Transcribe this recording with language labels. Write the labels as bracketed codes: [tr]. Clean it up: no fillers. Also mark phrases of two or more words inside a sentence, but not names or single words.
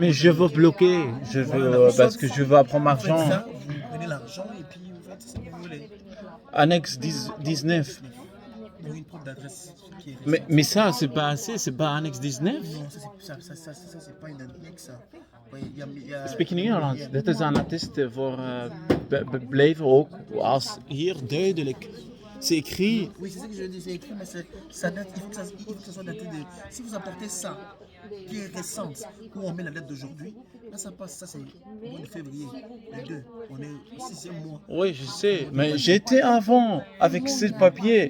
[fr] Mais je veux bloquer, parce que je veux apprendre vous faites l'argent. ça, vous prenez l'argent et puis vous faites ce que vous voulez. Annexe 19. Donc une preuve d'adresse qui est Mais ça, c'est pas assez, c'est pas annexe 19? non, ça c'est pas une annexe. Ça. Ouais, il y a- [nl] Spreek je Nederlands? Dit is een attest voor blijven ook als hier duidelijk. [fr] C'est écrit. Oui, c'est ça que je dis, c'est écrit, mais ça date, il faut que ça soit daté de. Si vous apportez ça, qui est récente, où on met la date d'aujourd'hui, là ça passe, ça c'est mois de février, le 2, on est au 6e mois. Oui, je sais, mais j'étais avant avec ce papier.